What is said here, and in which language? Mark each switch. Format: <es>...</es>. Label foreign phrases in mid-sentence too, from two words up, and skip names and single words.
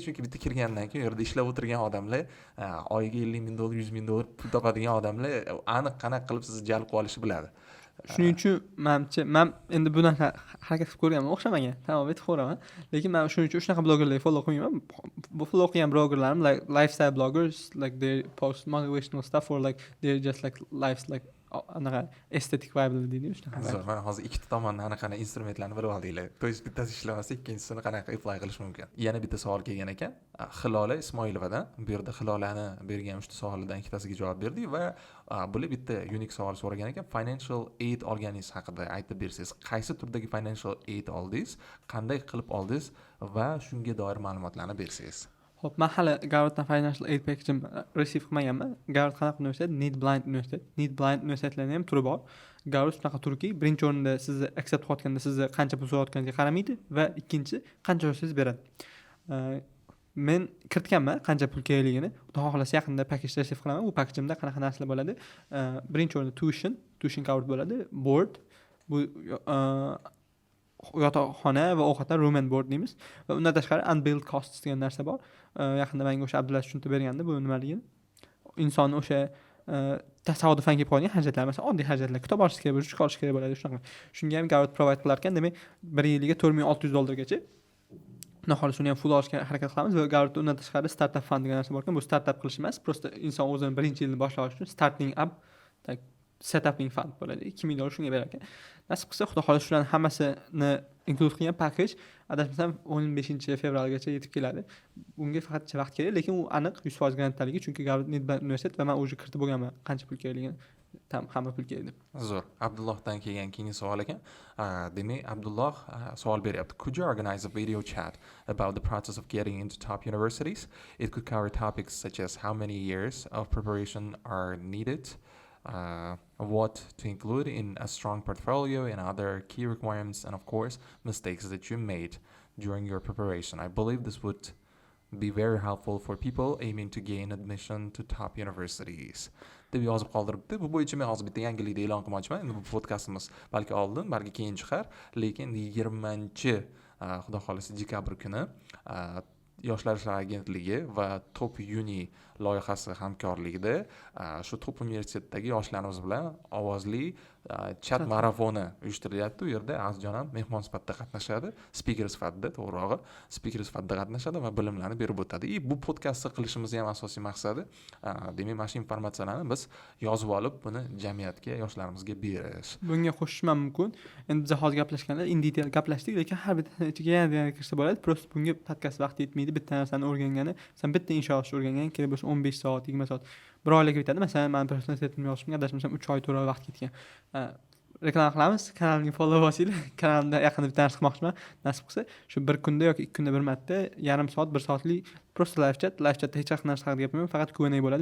<uz>Chunki bitta kirgandan keyin u yerda ishlab o'tirgan odamlar, oyiga 50 ming dollar, 100 ming dollar pul topadigan odamlar aniq qanaqa qilib sizni jalb qilib olishni biladi. Shuning uchun men endi bunaqa harakat qilib ko'rganman, o'xshamagan. Tamom, aytib qo'yaman. Lekin men shuning uchun shunaqa blogerlarni follow qilmayman. Bu follow qilgan blogerlarim</uz> <en>like lifestyle bloggers, like they post motivational stuff or like they're just like lives like</en> <uz>anaqa estetik</uz> <en>vibe</en> <uz>deydi shunaqa. Zo'r, mana hozir ikkita tomondan anaqa instrumentlarni bilib oldinglar.</uz> <ru>То есть</ru> <uz>bittasi ishlamasa, ikkinchisini qanaqa apply qilish mumkin. Yana bitta savol kelgan ekan. Hilola Ismoilovadan. Bu yerda Hilolani bergan 3 ta savolidan ikkitasiga javob berdik va bular bitta unique savol so'ragan ekan.</uz> <en>Financial aid</en> <uz>olganingiz haqida aytib bersangiz, qaysi turdagi</uz> <en>financial aid</en> <uz>oldingiz, qanday qilib oldingiz va shunga doir ma'lumotlarni bersangiz. Xo'p, men hali Garvarddan</uz> <en>financial aid package receive</en> <uz>qilmaganman. Garvard qanaqa universitet? Need-blind universitet. Need-blind universitetlarning ham turi bor. Garvard shunaqa turki, birinchi o'rinda sizni accept qilayotganda sizni qancha pul so'rayotganiga qaramaydi va ikkinchi qancha olsangiz beradi. Men kiritganman qancha pul kerakligini. Xudo xohlasa yaqinda</uz> <en>package receive</en> <uz>qilaman. Bu packagimda qanaqa narsalar bo'ladi? Birinchi o'rinda</uz> <en>tuition covered</en> <uz>bo'ladi, board, bu yotoqxona va ovqatlar,</uz> <en>room and board</en> <uz>deymiz. Va undan tashqari</uz> <en>unbilled costs</en> <uz>degan narsa bor. Yaqinda menga o'sha Abdulaziz tushuntirib bergandi bu nimaligini. Inson o'sha tasodifan kelib qolgan hajatlar, masalan, oddiy hajatlar, kitob olish kerak bo'lsa, chiqarish kerak bo'ladi shunaqa. Shunga ham Garvard provide qilar ekan, demak, bir yiliga $4,600 Nahol shuni ham full olishga harakat qilamiz va Garvardda undan tashqari</uz> <en>startup fund</en> <uz>degan narsa bor ekan. Bu startup qilish emas, prosta inson o'zini birinchi yilini boshlash uchun</uz> <en>starting up, like setuping fund</en> <uz>bo'ladi. $2,000 shunga berar ekan. Nasib qilsa, xudo xohlasa shularning hammasini include qilgan package adashmasam 15 fevralgacha yetib keladi. Bunga faqat vaqt kerak, lekin u aniq 100% garantaligi, chunki Garvard universitet va men o'zi kiritib bo'lganman qancha pul kerakligini. Hamma pul kerak deb. Zo'r. Abdullohdan kelgan keyingi savol ekan. Demak, Abdulloh savol beryapti.</uz> <en>Could you organize a video chat about the process of getting into top universities? It could cover topics such as how many years of preparation are needed, what to include in a strong portfolio and other key requirements, and of course mistakes that you made during your preparation. I believe this would be very helpful for people aiming to gain admission to top universities.</en> <uz>deb yozib qoldiribdi. Bu bo'yicha men hozir bitta yangilikni e'lon qilmoqchiman. Endi bu podkastimiz balki oldin, balki keyin chiqar, lekin 20 xudo xolasa dekabr kuni Yoshlar ishlari agentligi va Top Uni loyihasi hamkorligida shu Top universitetdagi yoshlarimiz bilan ovozli chat marafoni uyushtirilyapti. U yerda Azjon ham mehmon sifatida qatnashadi, speaker sifatida, to'g'rirog'i, speaker sifatida qatnashadi va bilimlarni berib o'tadi. Bu podkastni qilishimizning ham asosiy maqsadi, demak, mana shu informatsiyalarni biz yozib olib, buni jamiyatga, yoshlarimizga berish. Bunga qo'shishim mumkin. Endi biz hozir gaplashganda</uz> <en>in detail</en> <uz>gaplashdik, lekin har bitta ichiga yana kirsa bo'ladi. Prosta bunga podkast vaqti yetmaydi. Bitta narsani o'rgangani, sen bitta inshoot o'rgangan, kerak bo'lsa 15 soat, 20 soat bir oylarga bitadi. Masalan, men</uz> <en>personal statement</en> <uz>yozishimga adashmasam 3 oy, 4 oy vaqt ketgan. Reklama qilamiz, kanalimga follow bosinglar. Kanalimda yaqinda bitta narsa qilmoqchiman. Nasib qilsa, shu bir kunda yoki 2 kunda bir marta yarim soat, 1 soatlik prosta</uz> <en>live chatda</en> <uz>hech qanaqa narsa haqida gapirmayman, faqat Q&A bo'ladi.</uz>